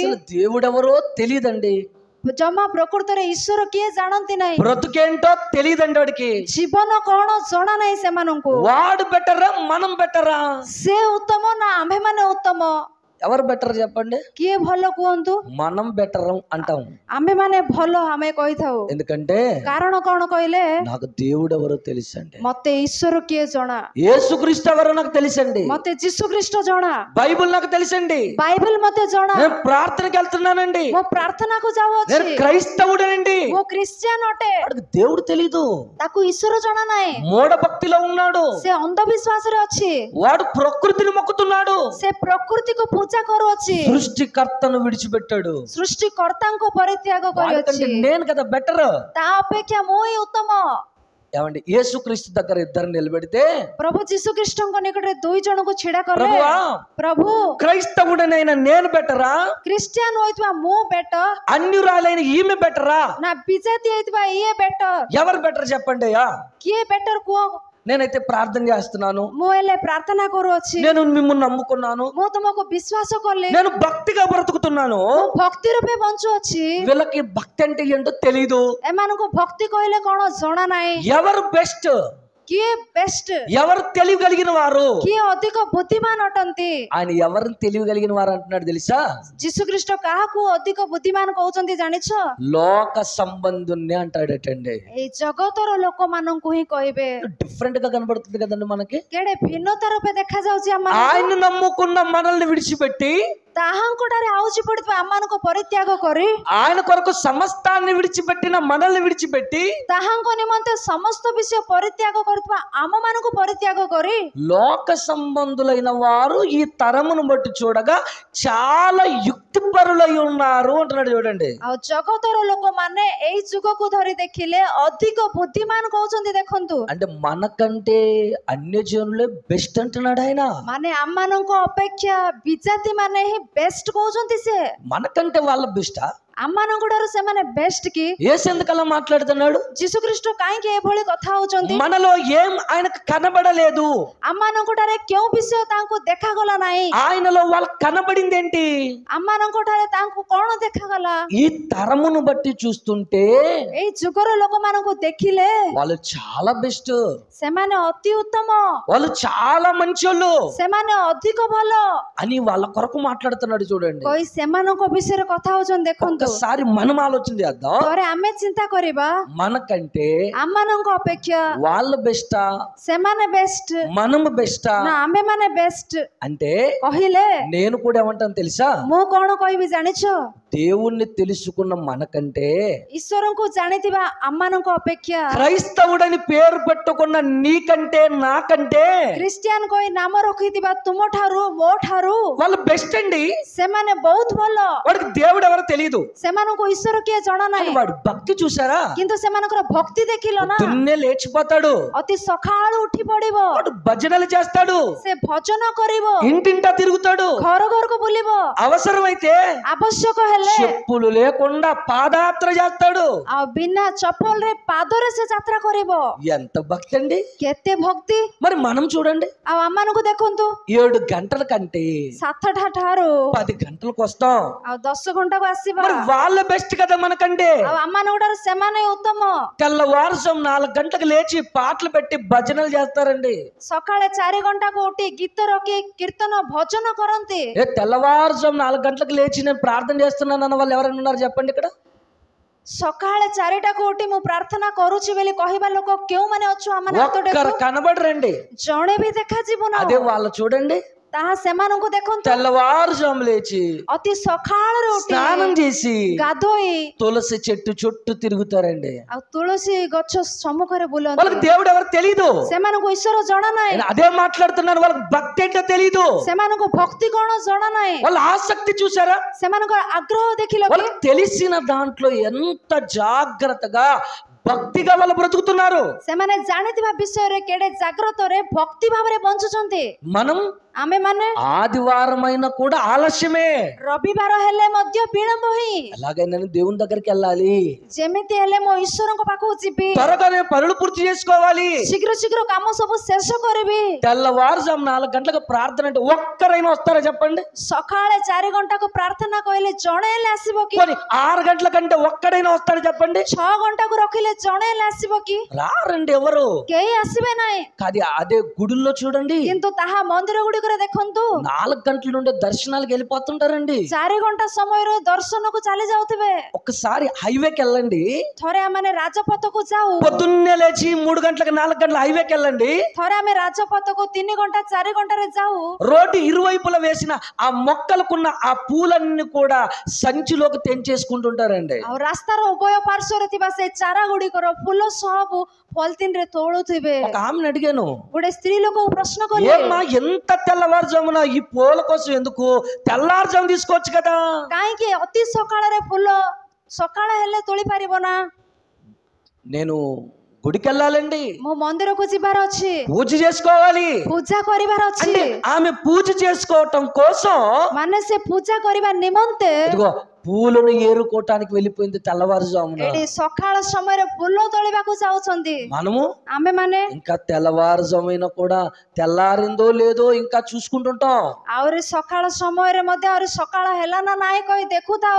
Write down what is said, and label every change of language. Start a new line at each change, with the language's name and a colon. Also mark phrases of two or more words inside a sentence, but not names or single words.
Telugu: అసలు దేవుడెవరో తెలియదండి,
Odia: ଜମା ପ୍ରକୃତରେ ଈଶ୍ୱର କିଏ ଜାଣନ୍ତି ନାହିଁ।
Telugu: బ్రతుకేంటో తెలియదండి వాడికి।
Odia: ଜୀବନ କଣ ଜଣା ନାହିଁ ସେମାନଙ୍କୁ।
Telugu: వాడు బెటరా మనం బెటరా?
Odia: ସେ ଉତ୍ତମ ନା ଆମ୍ଭେମାନେ ଉତ୍ତମ?
Telugu: ఎవరు బెటర్ చెప్పండి?
Odia: କିଏ ଭଲ କୁହନ୍ତୁ?
Telugu: మనం బెటర్ అంటాం।
Odia: ଆମ୍ଭେମାନେ ଭଲ ଆମେ କହିଥାଉ।
Telugu: ఎందుకంటే
Odia: କାରଣ କଣ କହିଲେ,
Telugu: నాకు దేవుడు ఎవరో తెలుసండి,
Odia: ମତେ ଈଶ୍ୱର କିଏ ଜଣା।
Telugu: యేసుక్రీస్తు ఎవరో నాకు తెలుసండి,
Odia: ମତେ ଯୀଶୁଖ୍ରୀଷ୍ଟ ଜଣା।
Telugu: బైబిల్ నాకు తెలుసండి,
Odia: ବାଇବେଲ ମତେ ଜଣା।
Telugu: నేను ప్రార్థనకి వెళ్తున్నానండి,
Odia: ମୁଁ ପ୍ରାର୍ଥନାକୁ ଯାଉଅଛି,
Telugu: నేను క్రైస్తవుడనండి।
Odia: ମୁଁ ଖ୍ରୀଷ୍ଟିଆନ ଅଟେ।
Telugu: వాడికి దేవుడు తెలీదు,
Odia: ତାକୁ ଈଶ୍ୱର ଜଣା ନାହିଁ।
Telugu: మూఢ భక్తిలో ఉన్నాడు,
Odia: ସେ ଅନ୍ଧବିଶ୍ୱାସରେ ଅଛି।
Telugu: వాడు ప్రకృతిని మొక్కుతున్నాడు,
Odia: ସେ ପ୍ରକୃତିକୁ ପୂଜା କରୁଅଛି।
Telugu: సృష్టికర్తను విడిచిపెట్టాడు।
Odia: ସୃଷ୍ଟିକର୍ତ୍ତାଙ୍କୁ ପରିତ୍ୟାଗ
Telugu: వాడికంటే
Odia: କରିଅଛି।
Telugu: నేను కదా బెటర్।
Odia: ତା ଅପେକ୍ଷା ମୁଁ ହିଁ ଉତ୍ତମ।
Telugu: ఏమండి, యేసుక్రీస్తు దగ్గర ఇద్దరు నిలబెడితే
Odia: ପ୍ରଭୁ ଯୀଶୁଖ୍ରୀଷ୍ଟଙ୍କ ନିକଟରେ ଦୁଇ ଜଣଙ୍କୁ ଛିଡା କଲେ,
Telugu: ప్రభువా,
Odia: ପ୍ରଭୁ
Telugu: క్రైస్తవుడనైన నేను బెటరా,
Odia: ଖ୍ରୀଷ୍ଟିଆନ ହୋଇଥିବା ମୁଁ ବେଟର
Telugu: అన్యురాలైన ఈమె బెటరా?
Odia: ନା ବିଜାତି ହେଇଥିବା ଇଏ ବେଟର?
Telugu: ఎవరు బెటర్ చెప్పండి అయ్యా?
Odia: କିଏ ବେଟର କୁହ?
Telugu: నేనైతే ప్రార్థన చేస్తున్నాను,
Odia: ମୁଁ ହେଲେ ପ୍ରାର୍ଥନା କରୁଅଛି,
Telugu: నేను మిమ్మల్ని నమ్ముకున్నాను,
Odia: ମୁଁ ତୁମକୁ ବିଶ୍ୱାସ କଲି,
Telugu: నేను భక్తిగా బ్రతుకుతున్నాను,
Odia: ମୁଁ ଭକ୍ତି ରୂପେ ବଞ୍ଚୁଅଛି।
Telugu: వీళ్ళకి భక్తి అంటే ఏంటో తెలీదు।
Odia: ଏମାନଙ୍କୁ ଭକ୍ତି କହିଲେ କଣ ଜଣା ନାହିଁ।
Telugu: ఎవరు బెస్ట్?
Odia: କିଏ ବେଷ୍ଟ?
Telugu: ఎవరు తెలివి కలిగిన వారు?
Odia: କିଏ ଅଧିକ ବୁଦ୍ଧିମାନ ଅଟନ୍ତି?
Telugu: ఆయన ఎవరిని తెలివి కలిగిన వారు అంటున్నాడు తెలుసా?
Odia: ଯୀଶୁଖ୍ରୀଷ୍ଟ କାହାକୁ ଅଧିକ ବୁଦ୍ଧିମାନ କହୁଛନ୍ତି ଜାଣିଛ?
Telugu: లోక సంబంధుల్ని అంటాడటండి।
Odia: ଏଇ ଜଗତର ଲୋକମାନଙ୍କୁ ହିଁ କହିବେ।
Telugu: డిఫరెంట్ గా కనబడుతుంది కదండి మనకి।
Odia: କେଡେ ଭିନ୍ନତା ରୂପେ ଦେଖାଯାଉଛି ଆମମାନଙ୍କୁ।
Telugu: ఆయన నమ్ముకున్న మనల్ని విడిచిపెట్టి,
Odia: ତାହାଙ୍କ ଠାରେ ଆଉଜି ପଡିଥିବା ଆମମାନଙ୍କୁ ପରିତ୍ୟାଗ କରି,
Telugu: ఆయన కొరకు సమస్తాన్ని విడిచిపెట్టిన మనల్ని విడిచిపెట్టి,
Odia: ତାହାଙ୍କ ନିମନ୍ତେ ସମସ୍ତ ବିଷୟ ପରିତ୍ୟାଗ କରି କରୁଥିବା ଆମମାନଙ୍କୁ ପରିତ୍ୟାଗ କରି
Telugu: లోక సంబంధులైన వారు ఈ తరమును బట్టి చూడగా చాలా యుక్తిపరులై ఉన్నారు అంటున్నాడు చూడండి.
Odia: ଆଉ ଜଗତର ଲୋକମାନେ ଏଇ ଯୁଗକୁ ଧରି ଦେଖିଲେ ଅଧିକ ବୁଦ୍ଧିମାନ କହୁଛନ୍ତି. ଦେଖନ୍ତୁ,
Telugu: అంటే మనకంటే అన్యజనులే బెస్ట్ అంటున్నాడు ఆయన.
Odia: ମାନେ ଆମମାନଙ୍କ ଅପେକ୍ଷା ବିଜାତି ମାନେ ହିଁ ବେଷ୍ଟ କହୁଛନ୍ତି. ସେ
Telugu: మనకంటే వాళ్ళ బెస్టా?
Odia: ଆମମାନଙ୍କ ଠାରୁ ସେମାନେ ବେଷ୍ଟ କି?
Telugu: యేసు ఎందుకు అలా మాట్లాడుతున్నాడు?
Odia: ଯୀଶୁଖ୍ରୀଷ୍ଟ କାହିଁକି ଏଭଳି କଥା ହଉଛନ୍ତି?
Telugu: మనలో ఏం ఆయనకు కనబడలేదు,
Odia: ଆମମାନଙ୍କ ଠାରେ କେଉଁ ବିଷୟ ତାଙ୍କୁ ଦେଖାଗଲା ନାହିଁ?
Telugu: ఆయనలో వాళ్ళకి కనబడింది ఏంటి?
Odia: ଆମମାନଙ୍କ ଠାରେ ତାଙ୍କୁ କଣ ଦେଖାଗଲା?
Telugu: ఈ తరమును బట్టి చూస్తుంటే
Odia: ଏଇ ଯୁଗର ଲୋକମାନଙ୍କୁ ଦେଖିଲେ
Telugu: వాళ్ళు చాలా బెస్ట్,
Odia: ସେମାନେ ଅତି ଉତ୍ତମ,
Telugu: వాళ్ళు చాలా మంచోళ్ళు
Odia: ସେମାନେ ଅଧିକ ଭଲ
Telugu: అని వాళ్ళ కొరకు మాట్లాడుతున్నాడు చూడండి.
Odia: କହି ସେମାନଙ୍କ ବିଷୟରେ କଥା ହଉଛନ୍ତି. ଦେଖନ୍ତୁ,
Telugu: ఒక్కసారి మనం ఆలోచన చేద్దాం.
Odia: ଥରେ ଆମେ ଚିନ୍ତା କରିବା,
Telugu: మనకంటే
Odia: ଆମମାନଙ୍କ ଅପେକ୍ଷା
Telugu: వాళ్ళు బెస్టా,
Odia: ସେମାନେ ବେଷ୍ଟ
Telugu: మనము బెస్టా
Odia: ନା ଆମେ ମାନେ ବେଷ୍ଟ
Telugu: అంటే
Odia: କହିଲେ
Telugu: నేను కూడా ఏమంటాను తెలుసా?
Odia: ମୁଁ କଣ କହିବି ଜାଣିଛ?
Telugu: దేవుణ్ణి తెలుసుకున్న మనకంటే
Odia: ଈଶ୍ୱରଙ୍କୁ ଜାଣିଥିବା ଆମମାନଙ୍କ ଅପେକ୍ଷା
Telugu: క్రైస్తవుడని పేరు పెట్టుకున్న నీకంటే నాకంటే
Odia: ଖ୍ରୀଷ୍ଟିଆନ କହି ନାମ ରଖିଥିବା ତୁମ ଠାରୁ ମୋ ଠାରୁ
Telugu: వాళ్ళు బెస్ట్ అండి.
Odia: ସେମାନେ ବହୁତ ଭଲ.
Telugu: వాడికి దేవుడు ఎవరో తెలియదు,
Odia: ସେମାନଙ୍କୁ ଈଶ୍ୱର କିଏ ଜଣା
Telugu: కానీ
Odia: ନାହିଁ,
Telugu: వాడి భక్తి చూసారా?
Odia: କିନ୍ତୁ ସେମାନଙ୍କର ଭକ୍ତି ଦେଖିଲ ନା?
Telugu: దున్నే లేచిపోతాడు,
Odia: ଅତି ସକାଳୁ ଉଠି ପଡିବ,
Telugu: వాడు భజనలు చేస్తాడు,
Odia: ସେ ଭଜନ କରିବ,
Telugu: ఇంటింటా తిరుగుతాడు,
Odia: ଘର ଘରକୁ ବୁଲିବ,
Telugu: అవసరమైతే
Odia: ଆବଶ୍ୟକ ହେଲେ
Telugu: చెప్పులు లేకుండా పాదయాత్ర చేస్తాడు.
Odia: ଆଉ ବିନା ଚପଲରେ ପାଦରେ ସେ ଯାତ୍ରା କରିବ.
Telugu: ఎంత భక్తి అండి!
Odia: କେତେ ଭକ୍ତି!
Telugu: మరి మనం చూడండి,
Odia: ଆଉ ଆମମାନଙ୍କୁ ଦେଖନ୍ତୁ,
Telugu: 7 గంటల కంటే
Odia: 7ଟା ଠାରୁ
Telugu: 10 గంటలకు వస్తాం.
Odia: ଆଉ 10 ଘଣ୍ଟାକୁ ଆସିବା.
Telugu: మరి వాళ్ళ బెస్ట్ కదా మనకంటే.
Odia: ଆଉ ଆମମାନଙ୍କ ଠାରୁ ସେମାନେ ଉତ୍ତମ.
Telugu: తెల్లవారుజాము 4 గంటలకు లేచి పాటలు పెట్టి భజనలు చేస్తారండి.
Odia: ସକାଳେ 4 ଘଣ୍ଟାକୁ ଉଠି ଗୀତ ରଖି କୀର୍ତ୍ତନ ଭଜନ କରନ୍ତି.
Telugu: తెల్లవారుజాము 4 గంటలకు లేచి నేను ప్రార్థన చేస్తున్నాను అన్న వాళ్ళు ఎవరైనా ఉన్నారు చెప్పండి ఇక్కడ?
Odia: ସକାଳେ 4ଟାକୁ ଉଠି ମୁଁ ପ୍ରାର୍ଥନା କରୁଛି ବୋଲି କହିବା ଲୋକ କେଉଁମାନେ ଅଛୁ? ଆମ
Telugu: ఒక్కరు కనబడరండి.
Odia: ଜଣେ ବି ଦେଖାଯିବ ନା?
Telugu: అదే వాళ్ళు చూడండి,
Odia: ତାହା ସେମାନଙ୍କୁ ଦେଖନ୍ତୁ,
Telugu: తెల్లవారుజాము లేచి
Odia: ଅତି ସକାଳରୁ ଉଠି
Telugu: స్నానం చేసి
Odia: ଗାଧୋଇ
Telugu: తులసి చెట్టు చుట్టూ తిరుగుతారండి.
Odia: ଆଉ ତୁଳସୀ ଗଛ ସମ୍ମୁଖରେ ବୁଲନ୍ତି.
Telugu: వాళ్ళకి దేవుడు ఎవరు తెలియదు,
Odia: ସେମାନଙ୍କୁ ଈଶ୍ୱର ଜଣା ନାହିଁ,
Telugu: నేను అదే మాట్లాడుతున్నాను. వాళ్ళకి భక్తి ఏంటో తెలియదు,
Odia: ସେମାନଙ୍କୁ ଭକ୍ତି କଣ ଜଣା ନାହିଁ,
Telugu: వాళ్ళ ఆసక్తి చూసారా?
Odia: ସେମାନଙ୍କର ଆଗ୍ରହ ଦେଖିଲ କି?
Telugu: వాళ్ళకి తెలిసిన దాంట్లో ఎంత జాగ్రత్తగా భక్తిగా వాళ్ళు బ్రతుకుతున్నారు.
Odia: ସେମାନେ ଜାଣିଥିବା ବିଷୟରେ କେଡ଼େ ଜାଗ୍ରତରେ ଭକ୍ତି ଭାବରେ ବଞ୍ଚୁଛନ୍ତି.
Telugu: మనం
Odia: ଆମେ ମାନେ
Telugu: ఆదివారమైన కూడా ఆలస్యమే.
Odia: ରବିବାର ହେଲେ ମଧ୍ୟ ବିଳମ୍ବ ହିଁ.
Telugu: ఎలాగైనా దేవుని దగ్గరికి వెళ్ళాలి,
Odia: ଯେମିତି ହେଲେ ମୋ ଈଶ୍ୱରଙ୍କ ପାଖକୁ ଯିବି,
Telugu: త్వరగానే పనులు పూర్తి చేసుకోవాలి,
Odia: ଶୀଘ୍ର ଶୀଘ୍ର କାମ ସବୁ ଶେଷ କରିବି.
Telugu: తెల్లవారుజాము 4 గంటలకు ప్రార్థన అంటే ఒక్కరైనా వస్తారా చెప్పండి?
Odia: ସକାଳେ 4 ଘଣ୍ଟାକୁ ପ୍ରାର୍ଥନା କହିଲେ ଜଣେ ହେଲେ ଆସିବ କି?
Telugu: 6 గంటల కంటే ఒక్కడైనా వస్తాడు చెప్పండి?
Odia: 6 ଘଣ୍ଟାକୁ ରଖିଲେ ଜଣେ ହେଲେ ଆସିବ କି?
Telugu: రారండి ఎవరు.
Odia: କେହି ଆସିବେ ନାହିଁ.
Telugu: కాదు అదే గుడుల్లో చూడండి,
Odia: କିନ୍ତୁ ତାହା ମନ୍ଦିର ଗୁଡ଼ିକରେ ଦେଖନ୍ତୁ,
Telugu: 4 గంటల నుండి దర్శనాలకు వెళ్ళిపోతుంటారండి.
Odia: 4 ଘଣ୍ଟା ସମୟରୁ ଦର୍ଶନକୁ ଚାଲି ଯାଉଥିବେ.
Telugu: ఒక్కసారి హైవేకి వెళ్ళండి,
Odia: ଥରେ ଆମେ ରାଜପଥକୁ ଯାଉ,
Telugu: పొద్దున్నే లేచి 3 గంటలకు 4 గంటల హైవేకి వెళ్ళండి.
Odia: ଥରେ ଆମେ ରାଜପଥକୁ 3 ଘଣ୍ଟା 4 ଘଣ୍ଟାରେ ଯାଉ.
Telugu: రోడ్డు ఇరువైపులా వేసిన ఆ మొక్కలకున్న ఆ పూలన్నీ కూడా సంచిలోకి తెంచేసుకుంటుంటారండి.
Odia: ଆଉ ରାସ୍ତାର ଉଭୟ ପାର୍ଶ୍ୱରେ ଥିବା ସେ ଚାରା ଗୁଡ଼ିକର ଫୁଲ ସବୁ ପଲିଥିନରେ ତୋଳୁଥିବେ.
Telugu: ఒక ఆమెను అడిగాను,
Odia: ଗୋଟେ ସ୍ତ୍ରୀ ଲୋକକୁ ପ୍ରଶ୍ନ କଲେ,
Telugu: ఏమ్మా ఎంత తెల్లవారుజామున ఈ పూల కోసం ఎందుకు? తెల్లారుజాము తీసుకోవచ్చు కదా.
Odia: କାହିଁକି ଅତି ସକାଳରେ ଫୁଲ ସକାଳ ହେଲେ ତୋଳି ପାରିବ ନା?
Telugu: నేను గుడికి వెళ్ళాలండి,
Odia: ମୋ ମନ୍ଦିରକୁ ଯିବାର ଅଛି,
Telugu: పూజ చేసుకోవాలి
Odia: ପୂଜା କରିବାର ଅଛି.
Telugu: అంటే ఆమె పూజ చేసుకోవటం కోసం
Odia: ମାନେ ସେ ପୂଜା କରିବା ନିମନ୍ତେ
Telugu: ఇదిగో పూలను ఏరుకోవటానికి వెళ్ళిపోయింది తెల్లవారుజామున.
Odia: ଏଠି ସକାଳ ସମୟରେ ଫୁଲ ତୋଳିବାକୁ ଯାଉଛନ୍ତି.
Telugu: మనము
Odia: ଆମେ ମାନେ
Telugu: ఇంకా తెల్లవారుజామున కూడా తెల్లారిందో లేదో ఇంకా చూసుకుంటుంటాం.
Odia: ଆହୁରି ସକାଳ ସମୟରେ ମଧ୍ୟ ଆହୁରି ସକାଳ ହେଲା ନା ନାହିଁ କହି ଦେଖୁଥାଉ.